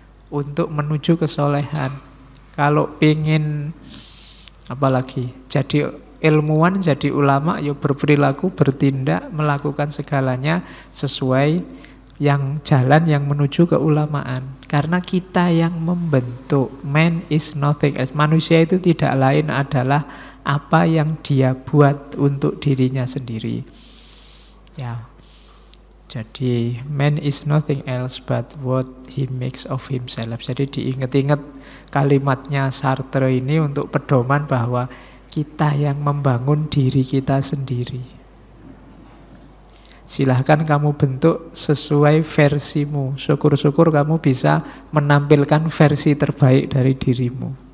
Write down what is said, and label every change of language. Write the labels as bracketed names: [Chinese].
[Indonesian] untuk menuju kesolehan. Kalau pingin apalagi jadi ilmuwan, jadi ulama, ya berperilaku, bertindak, melakukan segalanya sesuai yang jalan yang menuju keulamaan. Karena kita yang membentuk. [English] Man is nothing else. [Indonesian] Manusia itu tidak lain adalah apa yang dia buat untuk dirinya sendiri. Ya. Jadi [English] man is nothing else but what he makes of himself. [Indonesian] Jadi diingat-ingat kalimatnya Sartre ini untuk pedoman bahwa kita yang membangun diri kita sendiri. Silahkan kamu bentuk sesuai versimu. Syukur-syukur kamu bisa menampilkan versi terbaik dari dirimu.